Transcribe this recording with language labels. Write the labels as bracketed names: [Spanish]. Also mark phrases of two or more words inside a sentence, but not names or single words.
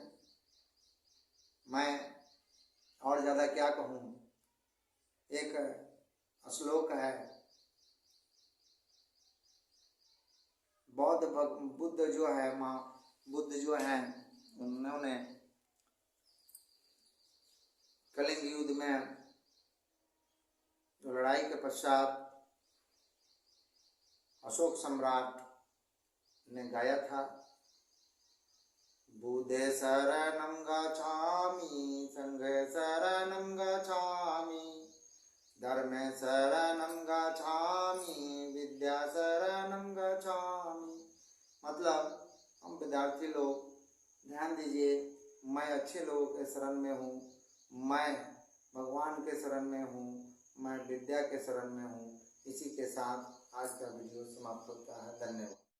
[Hindi] मैं और ज़्यादा क्या कहूँ, एक श्लोक है, बुद्ध जो है, माँ बुद्ध जो हैं, उन्होंने कलिंग युद्ध में जो लड़ाई के पश्चात अशोक सम्राट ने गाया था, [Sanskrit] बुद्धे शरणं गच्छामि, संघे शरणं गच्छामि, धर्मे शरणं गच्छामि, विद्या शरणं गच्छामि। [Hindi] मतलब हम विद्यार्थी लोग ध्यान दीजिए, मैं अच्छे लोगों के शरण में हूँ, मैं भगवान के शरण में हूँ, मैं विद्या के शरण में हूँ। इसी के साथ आज का वीडियो समाप्त होता है। धन्यवाद।